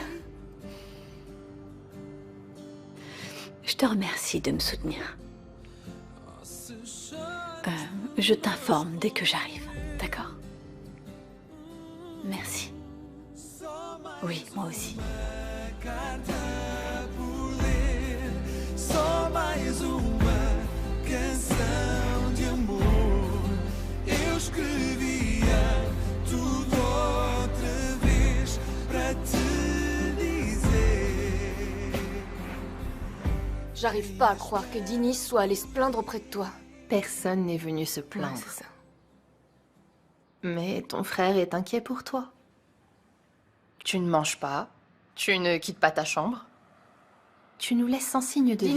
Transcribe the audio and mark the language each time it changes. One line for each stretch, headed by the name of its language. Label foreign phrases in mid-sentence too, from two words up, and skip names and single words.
French: Je te remercie de me soutenir. Je t'informe dès que j'arrive, d'accord? Merci. Oui, moi aussi.
Portuguese: Só mais uma canção de amor. Eu escrevia tudo outra vez para te dizer.
French: J'arrive pas à croire que Dini soit allé se plaindre auprès de toi. Personne n'est venu se plaindre. Ouais, c'est ça. Mais ton frère est inquiet pour toi. Tu ne manges pas, tu ne quittes pas ta chambre. Tu nous laisses sans signe de